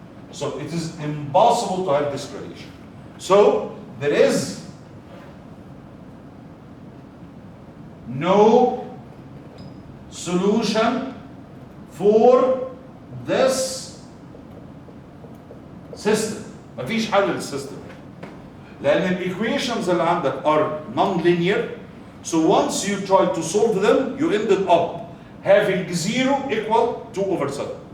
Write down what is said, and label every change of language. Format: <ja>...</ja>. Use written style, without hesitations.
<en>So it is impossible to have this relation. So there is no solution for this system.</en> <ar>مفيش حل للسيستم. لأن الايكويشنز اللي عندك</ar> <en>are non-linear. So once you try to solve them, you ended up having 0 equal 2 over 7.</en>